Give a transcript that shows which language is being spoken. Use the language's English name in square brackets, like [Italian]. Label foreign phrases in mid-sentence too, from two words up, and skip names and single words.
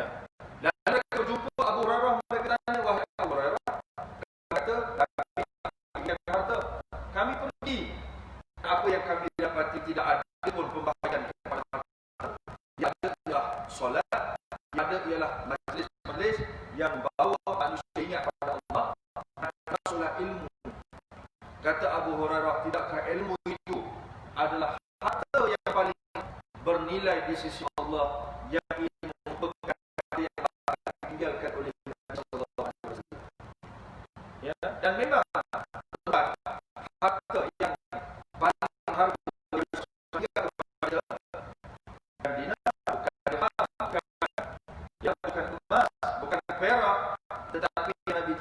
[Malay] Dan mereka berjumpa Abu Hurairah, mereka tanya, wahai Abu Hurairah, kata bagian harta, kami pergi, apa yang kami dapati tidak ada pun pembahagian kepada harta. Yang ada ialah solat, yang ada ialah majlis-majlis yang bawa manusia ingat pada Allah, dan solat ilmu. Kata Abu Hurairah, tidakkah ilmu itu adalah harta yang paling bernilai di sisi Allah, yang ini merupakan yang ditinggalkan oleh Nabi [Arabic] sallallahu alaihi wasallam. [Malay] Ya, dan memang harta yang paling harga kepada yang dina bukan emas, bukan emas, bukan perak, tetapi